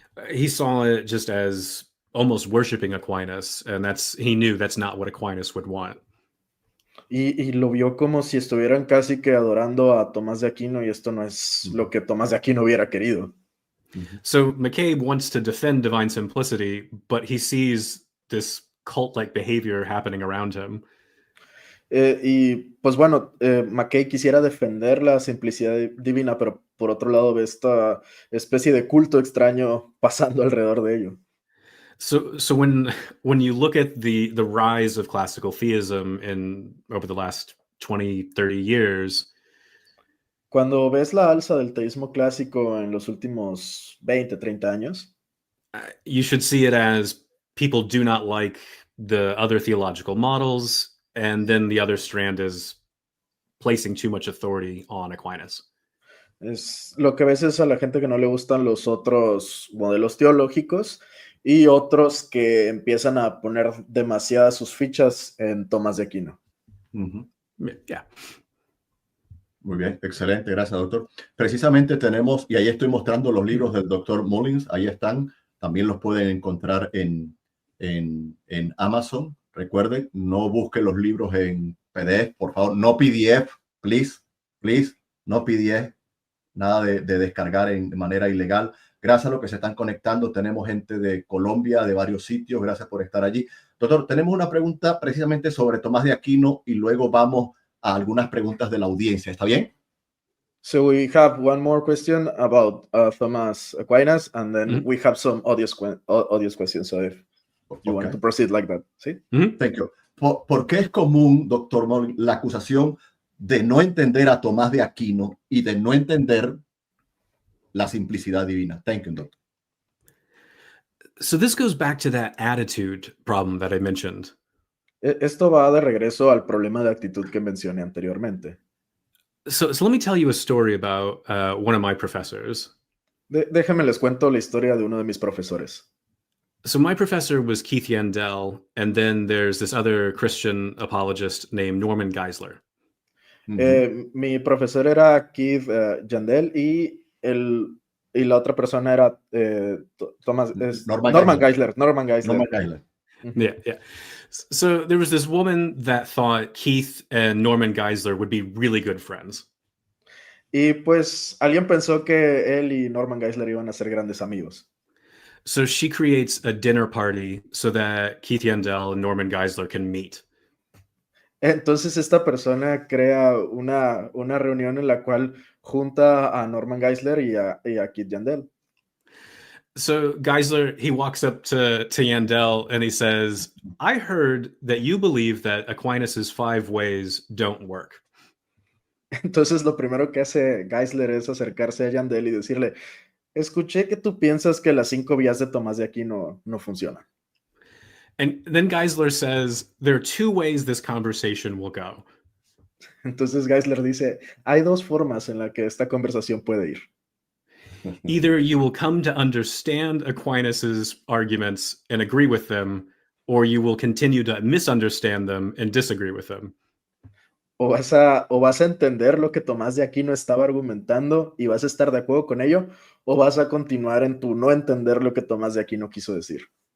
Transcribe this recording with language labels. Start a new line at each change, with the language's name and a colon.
English: He saw it just as almost worshiping Aquinas, and he knew that's not what Aquinas would want.
Spanish: Y lo vio como si estuvieran casi que adorando a Tomás de Aquino, y esto no es lo que Tomás de Aquino hubiera querido.
English: So McCabe wants to defend divine simplicity, but he sees this cult-like behavior happening around him.
Spanish: Y pues bueno, McCabe quisiera defender la simplicidad divina, pero por otro lado ve esta especie de culto extraño pasando alrededor de ello.
English: So when you look at the rise of classical theism over the last 20, 30 years,
Spanish: cuando ves la alza del teísmo clásico en los últimos 20, 30 años,
English: you should see it as people do not like the other theological models, and then the other strand is placing too much authority on Aquinas.
Spanish: Es lo que ves es a la gente que no le gustan los otros modelos teológicos y otros que empiezan a poner demasiadas sus fichas en Tomás de Aquino.
English: Yeah.
Spanish: Muy bien, excelente, gracias, doctor. Precisamente tenemos, y ahí estoy mostrando los libros del doctor Mullins, ahí están, también los pueden encontrar en Amazon. Recuerden, no busquen los libros en PDF, por favor, no PDF,
English: please,
Spanish: no PDF, nada de descargar de manera ilegal. Gracias a los que se están conectando, tenemos gente de Colombia, de varios sitios, gracias por estar allí. Doctor, tenemos una pregunta precisamente sobre Tomás de Aquino y luego vamos a algunas preguntas de la audiencia. ¿Está bien?
English: So we have one more question about Thomas Aquinas, and then we have some audience questions. So if you want to proceed like that,
Spanish: ¿sí?
English: Thank you.
Spanish: ¿Por qué es común, doctor Moll, la acusación de no entender a Tomás de Aquino y de no entender la simplicidad divina?
English: Thank you, doctor. So this goes back to that attitude problem that I mentioned.
Spanish: Esto va de regreso al problema de actitud que mencioné anteriormente.
English: So let me tell you a story about one of my professors.
Spanish: Déjenme les cuento la historia de uno de mis profesores.
English: So my professor was Keith Yandell, and then there's this other Christian apologist named Norman Geisler.
Spanish: Mi profesor era Keith Yandell y la otra persona era Norman Geisler.
English: Yeah. So there was this woman that thought Keith and Norman Geisler would be really good friends.
Spanish: Y pues alguien pensó que él y Norman Geisler iban a ser grandes amigos.
English: So she creates a dinner party so that Keith Yandell and Norman Geisler can meet.
Spanish: Entonces esta persona crea una reunión en la cual junta a Norman Geisler y a Keith Yandell.
English: So Geisler, he walks up to Yandell and he says, I heard that you believe that Aquinas's 5 ways don't work.
Spanish: Entonces lo primero que hace Geisler es acercarse a Yandell y decirle, escuché que tú piensas que las 5 vías de Tomás de Aquino no funcionan.
English: And then Geisler says, there are 2 ways this conversation will go.
Spanish: Entonces Geisler dice, hay 2 formas en las que esta conversación puede ir.
English: Either you will come to understand Aquinas's arguments and agree with them, or you will continue to misunderstand them and disagree with them.
Spanish: O vas a entender lo que Tomás de Aquino estaba argumentando y vas a estar de acuerdo con ello, o vas a continuar en tu no entender lo que Tomás de Aquino quiso decir.